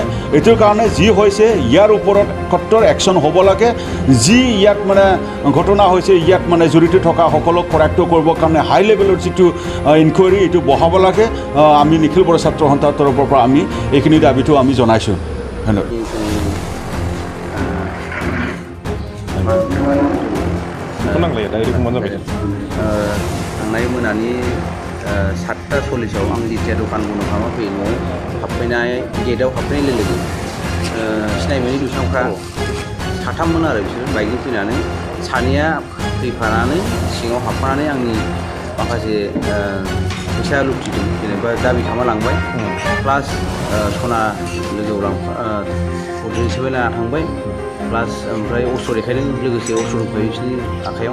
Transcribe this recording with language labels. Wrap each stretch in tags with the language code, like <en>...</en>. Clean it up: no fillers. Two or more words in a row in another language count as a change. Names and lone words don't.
<as>এইটোৰ কাৰণে যি হৈছে ইয়াৰ ওপৰত কঠোৰ একশ্যন হ'ব লাগে। যি ইয়াত মানে ঘটনা হৈছে ইয়াত মানে জড়িত থকা সকলক কৰায়ত্ব কৰিবৰ কাৰণে</as> <en>high level</en> <as>যিটো ইনকুৱাৰী এইটো বঢ়াব লাগে। আমি নিখিল বড়ো ছাত্ৰ সন্থাৰ তৰফৰ পৰা আমি এইখিনি দাবীটো আমি জনাইছোঁ। ধন্যবাদ।</as> <brx>थांनाय मोनानि 7:40 आं जिथिया दखान बन्द खालामना फैयो न'आव हाबफैनाय गेटआव हाबफैनाय लोगो सिनाय मोनै दुइसांफ्रा साथाममोन आरो बिसोर बाइकजों फैनानै सानैया फैफानानै सिङाव हाबफानानै आंनि माखासे फैसा लुथिदों, जेनेबा दाबि खालामना लांबाय, प्लास सना लोगोआव हिसाबै लाना थांबाय, प्लास ओमफ्राय अस्त्र देखायदों, लोगोसे अस्त्र दंफायो बिसोरनि आखाइयाव।</brx>